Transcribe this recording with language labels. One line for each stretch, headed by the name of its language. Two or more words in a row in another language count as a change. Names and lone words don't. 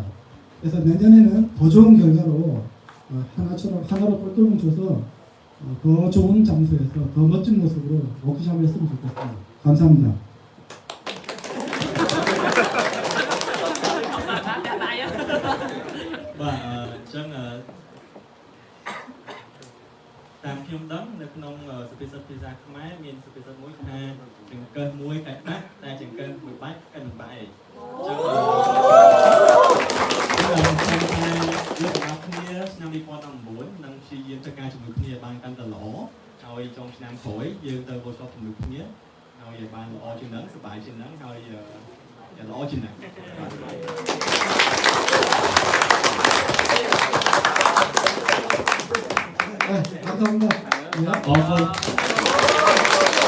Korean: 그래서 내년에는 더 좋은 결과로 하나로 똘똘 뭉쳐서 더 좋은 장소에서 더 멋진 모습으로 워크숍을 했으면 좋겠습니다. 감사합니다.
Khmer: តាមខ្ញុំដឹងនៅក្នុងសុភាសិតភាសាខ្មែរមានសុភាសិតមួយថាចង្កឹះមួយកាច់បាក់តែចង្កឹះមួយបាច់កាច់មិនបាក់ឯងអញ្ចឹង លោកទាំងគ្នាឆ្នាំ2019នឹងព្យាយាមធ្វើការជាមួយគ្នាបានកាន់តែល្អហើយចុងឆ្នាំក្រោយយើងទៅ workshop ជាមួយគ្នាហើយបានល្អជាងនឹងសប្បាយជាងនឹងហើយល្អជាងនឹង
Korean: 감사합니다. 네.